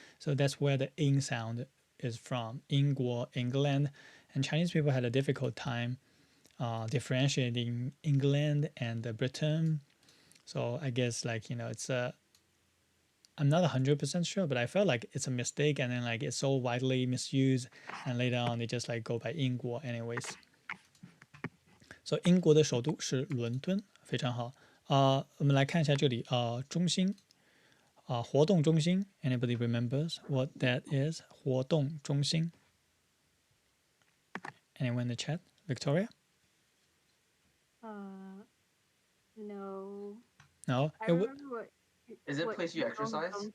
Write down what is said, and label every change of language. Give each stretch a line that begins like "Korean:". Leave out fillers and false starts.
English: So that's where the ing sound is from. 英国, England, and Chinese people had a difficult time differentiating England and Britain. So I guess it's I'm not 100% sure, but I felt like it's a mistake, and then like it's so widely misused, and later on they just like go by 英国 anyways. So
Chinese: 英国的首都是伦敦，非常好。我们来看一下这里中心活动中心。
English: Anybody remembers what that is?
Chinese: 活动中心。
English: Anyone in the chat? Victoria? No. No. I remember what. Is it a place you exercise?